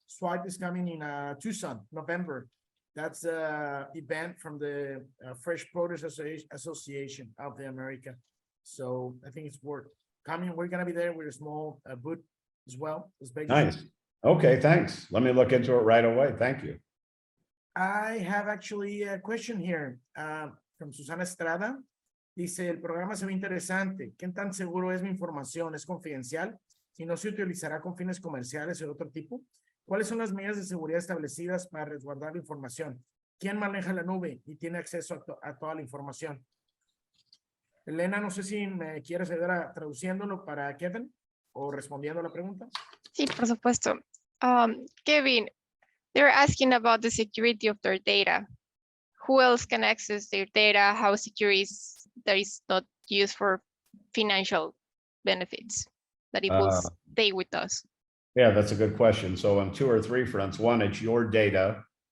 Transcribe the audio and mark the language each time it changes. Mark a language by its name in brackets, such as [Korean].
[English] Swipe is coming in Tucson, November. That's a event from the Fresh Produce Association of the America. So I think it's worth coming. We're gonna be there with a small booth as well. Nice. Okay, thanks. Let me look into it right away. Thank you. I have actually a question here from Susana Estrada. [Spanish] Dice, el programa se ve interesante. ¿Qué tan seguro es mi información? ¿Es confidencial? ¿Y no se utilizará con fines comerciales o de otro tipo? ¿Cuáles son las medidas de seguridad establecidas para resguardar la información? ¿Quién maneja la nube y tiene acceso a toda la información? Elena, no sé si me quieres ayudar traduciéndolo para Kevin o respondiendo a la pregunta. Sí, por supuesto. [English] Kevin, they're asking about the security of their data. Who else can access their data? How secure is that is not used for financial benefits, that it will stay with us? Yeah, that's a good question. So on 2 or 3 fronts, one, it's your data.